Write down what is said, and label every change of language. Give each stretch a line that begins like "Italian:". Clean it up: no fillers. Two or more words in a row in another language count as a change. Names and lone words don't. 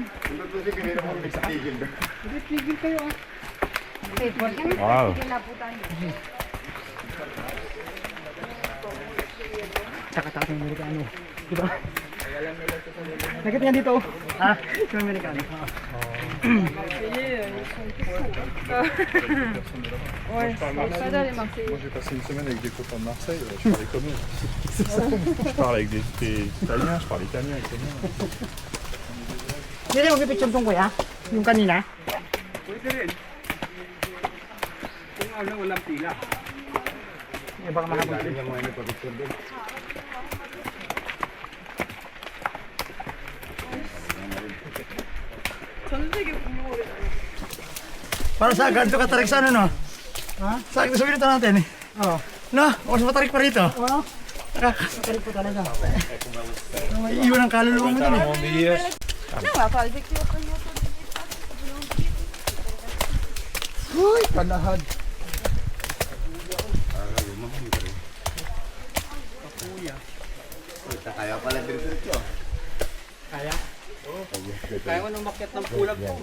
Filipino: Ito to si kanina mo nagsitigil doon. Tigil kayo ha? Wow. Tsaka yung Amerikano. Diba? Nakita niya dito. Ha? Yung Amerikano.
French: Ouais, pas d'aller marcher. Moi j'ai passé une semaine avec des copains de Marseille, je parlais comme eux. Je parle avec des Italiens, je parle italien avec eux.
Filipino: Hindi rin magpipicture tong kuya. Yung kanina. Pwede rin. Kung walang pila. Eh, baka mahabol. Dali niya mga nagpapicture doon.
Korean: 저는 되게 궁금해.
Filipino: Para sa ganito katarik sa ano no? Ha? Sa akin sabihin ito natin eh. Oo. No, mas matarik pa rito. Oo. Nakakatarik po talaga. May iwan ang kaluluwa mo dun eh.
French: Non, on va faire des écrits.
Filipino: Uy, kanahad. Kaya pala diretso. Kaya? Kaya mo nung makyat ng pulag po.